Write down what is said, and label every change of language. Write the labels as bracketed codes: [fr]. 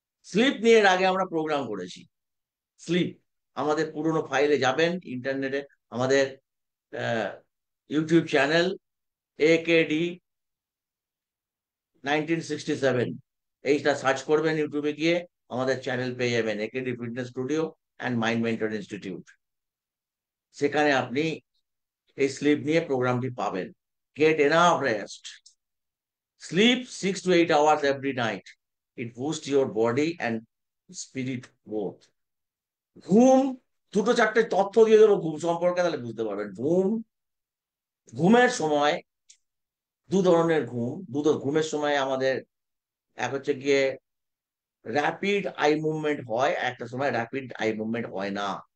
[bn] Slip নিয়ে এর আগে আমরা প্রোগ্রাম করেছি। স্লিপ আমাদের পুরনো ফাইলে যাবেন, ইন্টারনেটে আমাদের ইউটিউব চ্যানেল AKD 1967 এইটা সার্চ করবেন, ইউটিউবে গিয়ে আমাদের চ্যানেল পেয়ে যাবেন, AKD fitness studio and mind mentor institute. সেখানে আপনি এই স্লিপ নিয়ে প্রোগ্রামটি পাবেন। [en] Get enough rest, sleep 6 to 8 hours every night. It boosts your body and spirit both. [bn] ঘুম, দুটো চারটে তথ্য দিয়ে দেবো ঘুম সম্পর্কে, তাহলে বুঝতে পারবেন। ঘুমের সময় দু ধরনের ঘুমের সময় আমাদের এক হচ্ছে গিয়ে র্যাপিড আই মুভমেন্ট হয়, একটা সময় র্যাপিড আই মুভমেন্ট হয় না।